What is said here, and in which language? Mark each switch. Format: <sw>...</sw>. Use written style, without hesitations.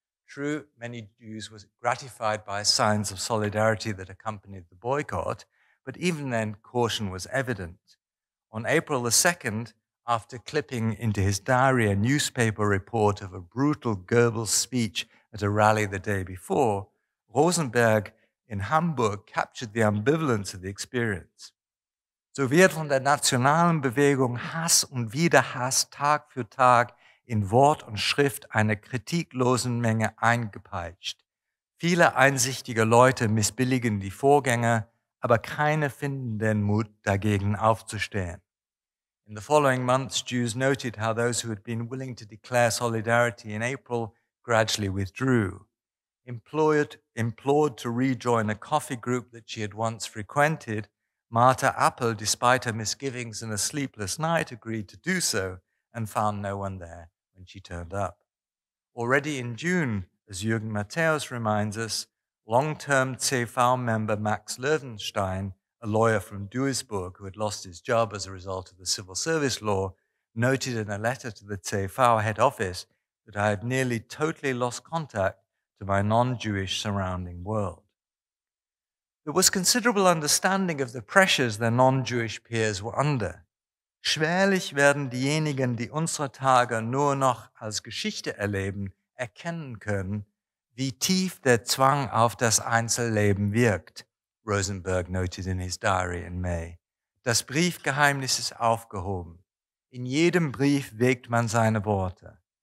<en>True, many Jews were gratified by signs of solidarity that accompanied the boycott, but even then, caution was evident. On April the 2nd, after clipping into his diary a newspaper report of a brutal Goebbels speech at a rally the day before, Rosenberg in Hamburg captured the ambivalence of the experience.</en> <de>So wird von der nationalen Bewegung Hass und Widerhass Tag für Tag in Wort und Schrift einer kritiklosen Menge eingepeitscht. Viele einsichtige Leute missbilligen die Vorgänger, aber keine finden den Mut, dagegen aufzustehen.</de> <en>In the following months, Jews noted how those who had been willing to declare solidarity in April gradually withdrew. Implored to rejoin a coffee group that she had once frequented, Martha Appel, despite her misgivings and a sleepless night, agreed to do so and found no one there when she turned up. Already in June, as Jürgen Matthäus reminds us, long-term CV member Max Löwenstein, a lawyer from Duisburg who had lost his job as a result of the civil service law, noted in a letter to the CV head office that I had nearly totally lost contact to my non-Jewish surrounding world. There was considerable understanding of the pressures their non-Jewish peers were under.</en> <de>Schwerlich werden diejenigen, die unsere Tage nur noch als Geschichte erleben, erkennen können, wie tief der Zwang auf das Einzelleben wirkt,</de> <en>Rosenberg noted in his diary in May.</en> <de>Das Briefgeheimnis ist aufgehoben. In jedem Brief wägt man seine Worte.</de>